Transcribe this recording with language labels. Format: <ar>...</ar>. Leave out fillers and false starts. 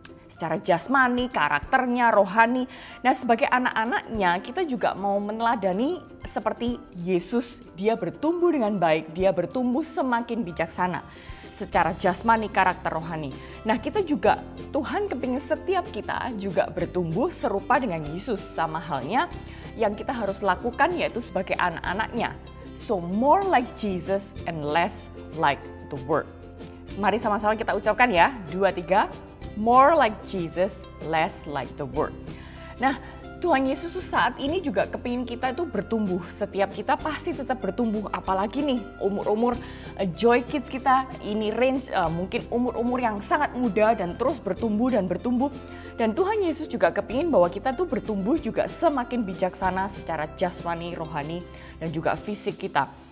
<id>Secara jasmani, karakternya, rohani. Nah, sebagai anak-anaknya kita juga mau meneladani seperti Yesus. Dia bertumbuh dengan baik, dia bertumbuh semakin bijaksana. Secara jasmani, karakter, rohani. Nah, kita juga, Tuhan kepingin setiap kita juga bertumbuh serupa dengan Yesus. Sama halnya yang kita harus lakukan yaitu sebagai anak-anaknya.</id> <en>So, more like Jesus and less like the world.</en> <id>Mari sama-sama kita ucapkan ya,</id> <en>2, 3. More like Jesus, less like the world.</en> <id>Nah, Tuhan Yesus saat ini juga kepingin kita itu bertumbuh. Setiap kita pasti tetap bertumbuh. Apalagi nih umur-umur Joy Kids kita ini range mungkin umur-umur yang sangat muda dan terus bertumbuh dan bertumbuh. Dan Tuhan Yesus juga kepingin bahwa kita tuh bertumbuh juga semakin bijaksana secara jasmani, rohani, dan juga fisik kita.</id>